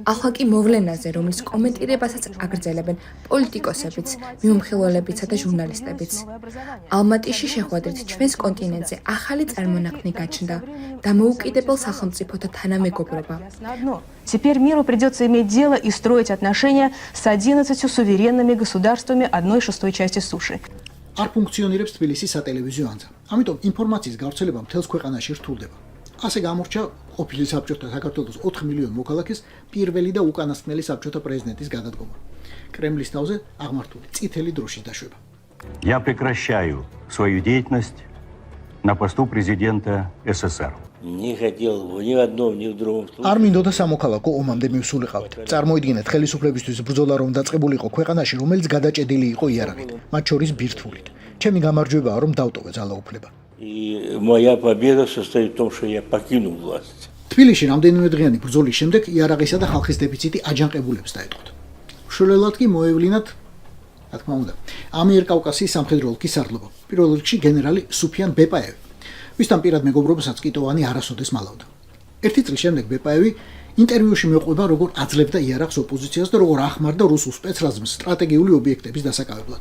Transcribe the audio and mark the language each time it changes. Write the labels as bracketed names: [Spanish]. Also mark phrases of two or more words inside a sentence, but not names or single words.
[Georgian] ახლა კი მოვლენაზე, რომლის კომენტირებასაც აგრძელებენ პოლიტიკოსებიც, მიმოხილველებიცა და ჟურნალისტებიც. ალმატიში შეხვედრით ჩვენს კონტინენტზე ახალი წარმონაქმნი გაჩნდა, დამოუკიდებელ სახელმწიფოთა თანამეგობრობა. [Russian] Теперь миру придется иметь дело и строить отношения с 11 суверенными государствами 1/6 части суши. [Georgian] არ ფუნქციონირებს თბილისის სატელევიზიო ანძა. ამიტომ ინფორმაციის გავრცელება მთელს ქვეყანაში რთულდება. ასე გამორჩა ყოფილი საბჭოთა საქართველოს 4 მილიონი მოქალაქის პირველი და უკანასკნელი საბჭოთა პრეზიდენტის გადადგომა. კრემლის თავზე აღმართული წითელი დროშის დაშვება. [Russian] Я прекращаю свою деятельность на посту президента СССР. Не хотел ни в одном, ни в другом случае. [Georgian] არ მინდოდა სამოქალაქო ომამდე მივსულიყავით. წარმოიდგინეთ ხელისუფლებისთვის ბრძოლა რომ დაწყებულიყო ქვეყანაში, რომელიც გადაჭედილი იყო იარაღით, მათ შორის ბირთვულით. ჩემი გამარჯვებაა რომ დავტოვე ძალაუფლება. [Russian] И моя победа состоит в том, что я покинул власть. [Georgian] თბილისში რამდენიმე დღიანი ბრძოლის შემდეგ იარაღისა და ხალხის დეფიციტი აჯანყებულებს დაეთყოთ. შულელად კი მოევლინათ, რა თქმა უნდა, ამიერკავკასიის სამხედრო ოლქის სარდლობა. პირველ რიგში გენერალი სუფიან ბეპაევი, ვისთან პირად მეგობრობასაც კიტოვანი არასოდეს მალავდა. ერთი წლის შემდეგ ბეპაევი ინტერვიუში მეყვება, როგორ აძლევდა იარაღს ოპოზიციას და როგორ ახმარდა რუსულ სპეცრაზმს სტრატეგიული ობიექტების დასაკავებლად.